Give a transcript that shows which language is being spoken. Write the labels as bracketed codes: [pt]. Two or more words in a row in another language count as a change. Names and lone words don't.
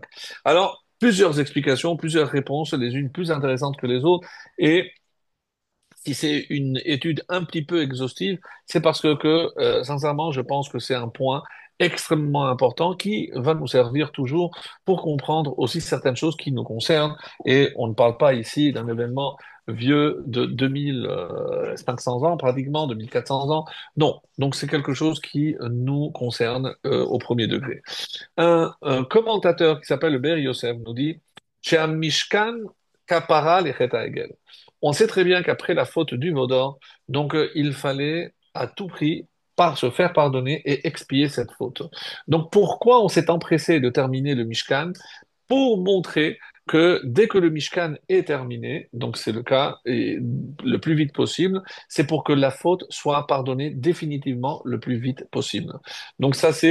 [fr] Alors, plusieurs explications, plusieurs réponses, les unes plus intéressantes que les autres, et si c'est une étude un petit peu exhaustive, c'est parce sincèrement, je pense que c'est un point extrêmement important qui va nous servir toujours pour comprendre aussi certaines choses qui nous concernent. Et on ne parle pas ici d'un événement vieux de 2500 ans, pratiquement 2400 ans. Non, donc c'est quelque chose qui nous concerne au premier degré. Un commentateur qui s'appelle le Ber Yosef nous dit, chez un [he] משכן כפרה לחטא העגל. [fr] On sait très bien qu'après la faute du Vaudor, donc il fallait à tout prix se faire pardonner et expier cette faute. Donc pourquoi on s'est empressé de terminer le Mishkan? Pour montrer que dès que le Mishkan est terminé, donc c'est le cas et le plus vite possible, c'est pour que la faute soit pardonnée définitivement le plus vite possible.